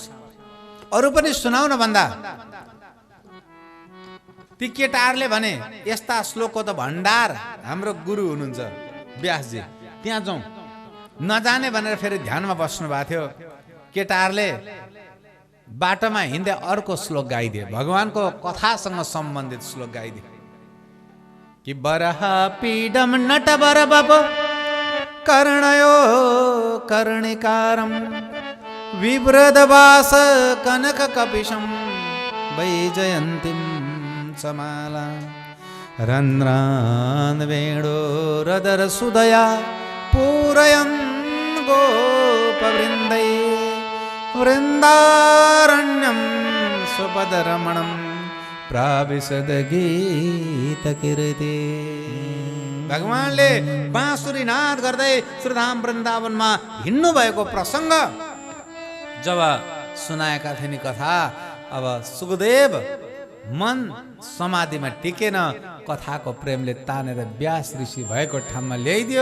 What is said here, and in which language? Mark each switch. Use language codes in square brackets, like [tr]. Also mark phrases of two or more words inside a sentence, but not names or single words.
[ne] अरू पनि सुनाउन भन्दा ती केटाहरूले भने यस्ता श्लोकको त भण्डार हाम्रो गुरु हुनुहुन्छ व्यासजी, त्यहाँ जाउँ। नजाने भनेर फेरि ध्यानमा बस्नु भएको थियो। केटाहरूले बाटोमा हिँड्दै अर्को श्लोक गाइदिए, भगवानको कथासँग सम्बन्धित श्लोक गाइदिए कि [sa] बरह पीडम नटवर बप कर्णयो कर्णिकारम विव्रतवास कनक कपिशम वैजयन्तीम समाला रन्ध्रान् वेणोरदर सुदया पूरयन् गोपवृन्दै वृन्दारण्यं स्वपदरमणं प्राविशद गीतकीर्ति। [ne] भगवानले बाँसुरी नाद गर्दै श्रीधाम वृन्दावनमा हिँड्नु भएको प्रसङ्ग जब सुनाएका थिए नि कथा, अब सुखदेव मन समाधिमा टिकेन, कथाको प्रेमले तानेर व्यास ऋषि भएको ठाउँमा ल्याइदियो।